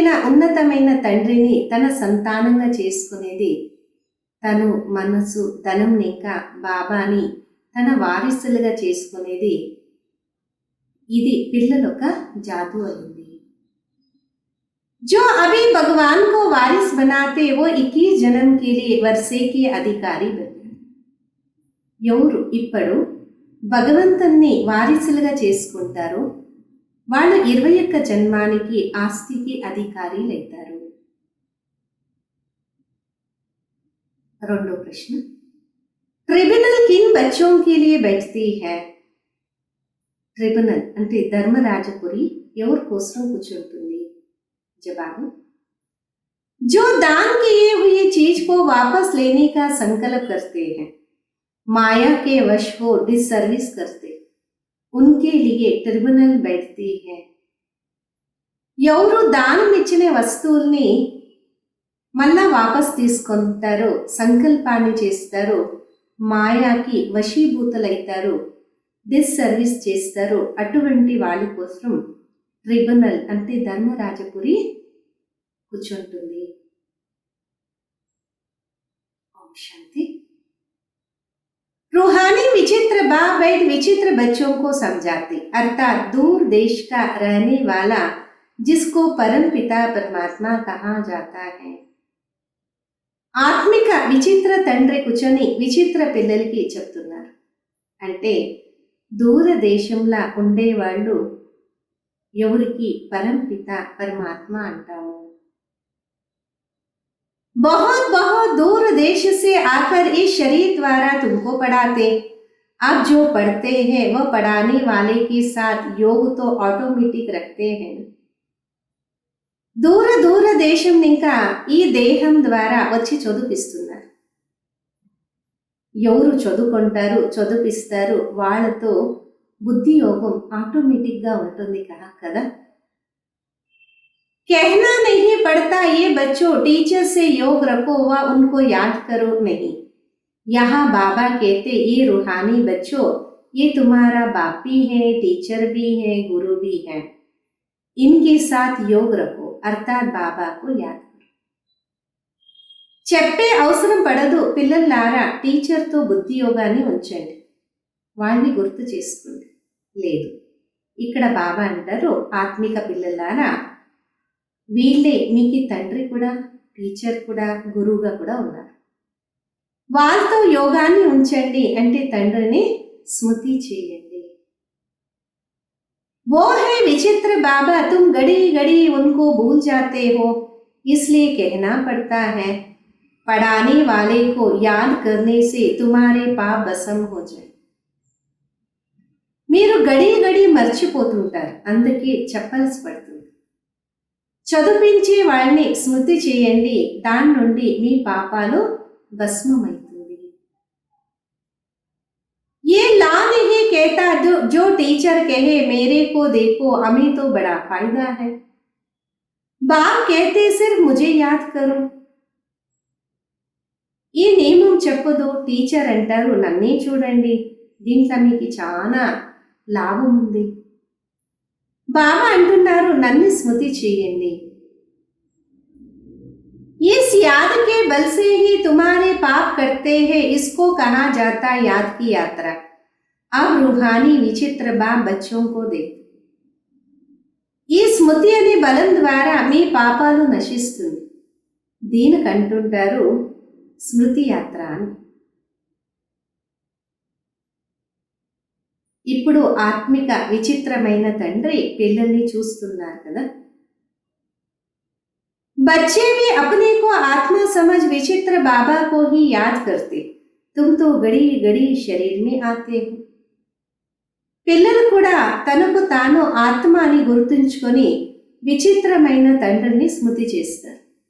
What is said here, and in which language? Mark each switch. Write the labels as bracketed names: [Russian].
[Telugu] ఉన్నతమైన తండ్రిని తన సంతానంగా చేసుకునేది, తను మనసు ధనం ఇంకా బాబాని తన వారిసులుగా చేసుకునేది, ఇది పిల్లలొక జాదూ అయింది. [Hindi] जो अभी भगवान को वारिस बनाते वो 21 जन्म के लिए वर्षे की अधिकारी बने. [Telugu] ఎవరు ఇప్పుడు భగవంతుణ్ణి వారిసులుగా చేసుకుంటారో వాళ్ళు 21 జన్మానికి ఆస్తికి అధికారులైతారు. రెండో ప్రశ్న, [Hindi] ట్రిబ్యునల్ కిన్ బచ్చోं के लिए बैठती है. [Telugu] ట్రిబ్యునల్ అంటే ధర్మరాజపురి ఎవరి కోసం కూర్చుంటుంది? [Hindi] जवाब, जो दान किए हुए चीज को वापस लेने का संकल्प करते हैं, माया के वश हो डिसर्विस करते, उनके लिए ट्रिब्यूनल बैठती है. [Telugu] ఎవరు దానం ఇచ్చిన వస్తువుల్ని మళ్ళా వాపస్ తీసుకుంటారో, సంకల్పాన్ని చేస్తారో, మాయాకి వశీభూతులైతారు, డిస్సర్వీస్ చేస్తారు, అటువంటి వాళ్ళ కోసం ట్రిబ్యునల్ అంటే ధర్మరాజపురి కూర్చుంటుంది. ఓం శాంతి. [Hindi] रूहानी विचित्र बाप बैठ विचित्र बच्चों को समझाते, अर्थात दूर देश का रहने वाला जिसको परम पिता परमात्मा कहा जाता है. [Telugu] ఆత్మిక విచిత్ర తండ్రి కూర్చొని విచిత్ర పిల్లలకి చెప్తున్నారు. అంటే దూర దేశంలో ఉండేవాళ్ళు ఎవరికి పరంపిత పరమాత్మ అంటాము. [Hindi] बहुत बहुत दूर देश से आकर इस शरीर द्वारा तुमको पढ़ाते. अब जो पढ़ते हैं वह पढ़ाने वाले के साथ योग तो ऑटोमेटिक रखते हैं. [Telugu] దూర దూర దేశం ఇంకా ఈ దేహం ద్వారా వచ్చి చదువుపిస్తున్నారు. ఎవరు చదువుకుంటారు, చదువుపిస్తారు, వాళ్ళతో బుద్ధి యోగం ఆటోమేటిక్గా ఉంటుంది కదా. [Hindi] कहना नहीं पड़ता ये बच्चों टीचर से योग रखो व उनको याद करो नहीं. यहाँ बाबा कहते ये रूहानी बच्चों ये तुम्हारा बाप भी है, टीचर भी है, गुरु भी है, इनके साथ योग रखो, अर्थात बाबा को याद करो. [Telugu] చెప్పే అవసరం పడదు పిల్లలారా, టీచర్తో బుద్ధి యోగాన్ని ఉంచండి, వాళ్ళని గుర్తు చేసుకోండి. లేదు, ఇక్కడ బాబా అంటారు, ఆత్మిక పిల్లలారా వీళ్ళే మీకు తండ్రి కూడా, టీచర్ కూడా, గురువుగా కూడా ఉన్నారు. వాళ్ళతో యోగాన్ని ఉంచండి అంటే తండ్రిని స్మృతి చేయండి. [Hindi] वो है विचित्र बाबा, तुम घड़ी घड़ी उनको भूल जाते हो, इसलिए कहना पड़ता है पढ़ाने वाले को याद करने से तुम्हारे पाप भस्म हो जाए. [Telugu] మీరు గడి గడి మర్చిపోతుంటారు, అందుకే చెప్పాల్సి పడుతుంది. చదువుపించే వాళ్ళని స్మృతి చేయండి, దాని నుండి మీ పాపాలు భస్మమైతుంది. [Hindi] ये ला नहीं कहता जो टीचर कहे मेरे को देखो हमें तो बड़ा फायदा है. बाप कहते सिर्फ मुझे याद करो. [Telugu] ఈ నియమం చెప్పదు, టీచర్ అంటారు నన్నే చూడండి, దీంట్లో మీకు చాలా లాభం ఉంది. బాబా అంటున్నారు నన్ను స్మృతి చేయండి. [Hindi] इस याद के बल से ही तुम्हारे पाप करते हैं, इसको कहा जाता याद की यात्रा. अब रूहानी विचित्र बाप बच्चों को दे. [Telugu] ఈ స్మృతి అనే బలం ద్వారా మీ పాపాలు నశిస్తుంది. దీనికి అంటుంటారు స్మృతి యాత్ర అని. ఇప్పుడు ఆత్మిక విచిత్రమైన తండ్రి పిల్లల్ని చూస్తున్నారు కదా. [Hindi] बच्चे भी अपने को आत्मा समझ विचित्र बाबा को ही याद करते, तुम तो गड़ी गड़ी शरीर में आते हो. [Telugu] పిల్లలు కూడా తనకు తాను ఆత్మ అని గుర్తుంచుకొని విచిత్రమైన తండ్రిని స్మృతి చేస్తారు.